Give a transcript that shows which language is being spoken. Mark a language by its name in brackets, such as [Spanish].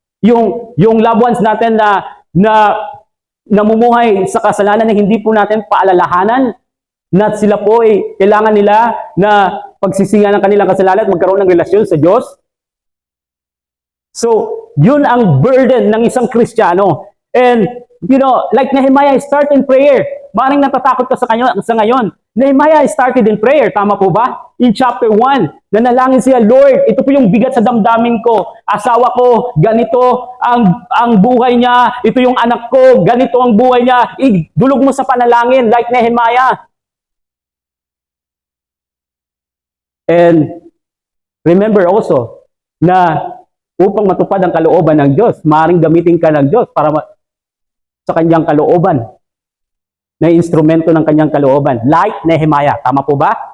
[Filipino] Yung loved ones natin na namumuhay sa kasalanan na hindi po natin paalalahanan na sila po ay kailangan nila na pagsisihan ng kanilang kasalanan at magkaroon ng relasyon sa Diyos. So, yun ang burden ng isang Kristiyano. [English] And, you know, like Nehemiah, start in prayer. [Filipino] Maring natatakot ka sa ngayon. [English] Nehemiah started in prayer. [Filipino] Tama po ba? [English] In chapter 1, [Filipino] nanalangin siya, Lord, ito po yung bigat sa damdamin ko. Asawa ko, ganito ang buhay niya. Ito yung anak ko, ganito ang buhay niya. Idulog mo sa panalangin [English] like Nehemiah. And remember also [Filipino] na upang matupad ang kalooban ng Diyos, maaaring gamitin ka ng Diyos para sa kanyang kalooban, na instrumento ng kanyang kalooban. [English] Like Nehemiah. [Filipino] Tama po ba?